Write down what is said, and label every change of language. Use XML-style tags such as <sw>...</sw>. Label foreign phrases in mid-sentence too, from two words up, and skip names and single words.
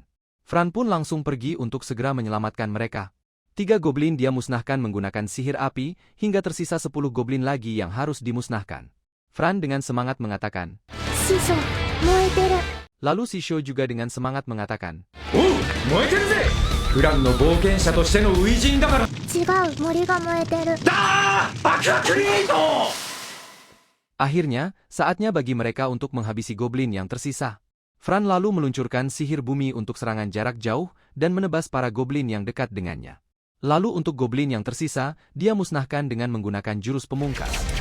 <id>Fran pun langsung pergi untuk segera menyelamatkan mereka. 3 goblin dia musnahkan menggunakan sihir api, hingga tersisa 10 goblin lagi yang harus dimusnahkan. Fran dengan semangat mengatakan, lalu Shisho juga dengan semangat mengatakan,</id> <ja>おう燃えてるぜフランの冒険者としての初陣だからだー爆破クリエイト</ja> <id>Akhirnya, saatnya bagi mereka untuk menghabisi goblin yang tersisa. Fran lalu meluncurkan sihir bumi untuk serangan jarak jauh dan menebas para goblin yang dekat dengannya. Lalu untuk goblin yang tersisa, dia musnahkan dengan menggunakan jurus pemungkas.</id>